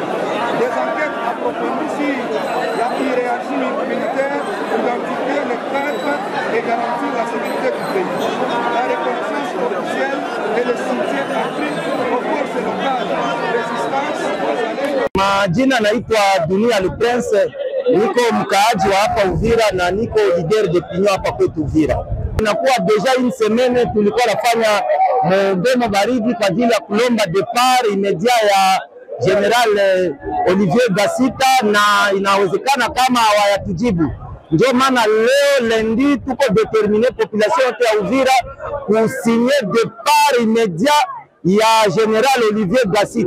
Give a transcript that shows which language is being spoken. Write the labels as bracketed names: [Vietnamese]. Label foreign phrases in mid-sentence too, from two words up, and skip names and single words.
[French] Des enquêtes approfondies sur la hiérarchie militaire pour identifier les traîtres et garantir la sécurité du pays. La reconnaissance officielle et le soutien accru aux forces locales, résistance aux années. [Swahili] Majina naitwa Dunia Le Prince, niko mkaaji wa hapa Uvira na niko [French] leader de opinion [Swahili] hapa kwetu Uvira. Inakuwa [French] deja une semaine [Swahili] tulikuwa nafanya mgomo baridi kwa ajili ya kulomba [French] depart immédiat [Swahili] ya General Olivier Gasita, na inawezekana kama hawayatujibu. Ndio maana leo lendi tuko [French] determiner population [Swahili] yote ya Uvira kusinye [French] depart immédiat [Swahili] ya General Olivier Gasita.